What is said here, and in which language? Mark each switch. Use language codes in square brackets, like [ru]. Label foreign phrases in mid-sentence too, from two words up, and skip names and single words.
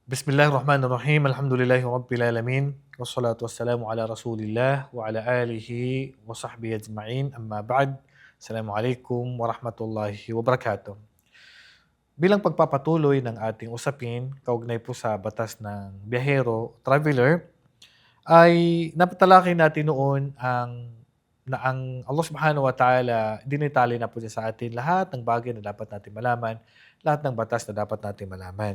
[ar] بسم الله الرحمن الرحيم. الحمد لله رب العالمين. والصلاة والسلام على رسول الله وعلى آله وصحبه أجمعين. أما بعد. السلام عليكم ورحمة الله وبركاته. [tl] Bilang pagpapatuloy ng ating usapin, kaugnay po sa batas ng biyahero, traveler, ay napatalakay natin noon ang [ar] الله سبحانه وتعالى [tl] dinitali na po niya sa atin lahat ng bagay na dapat natin malaman, lahat ng batas na dapat natin malaman.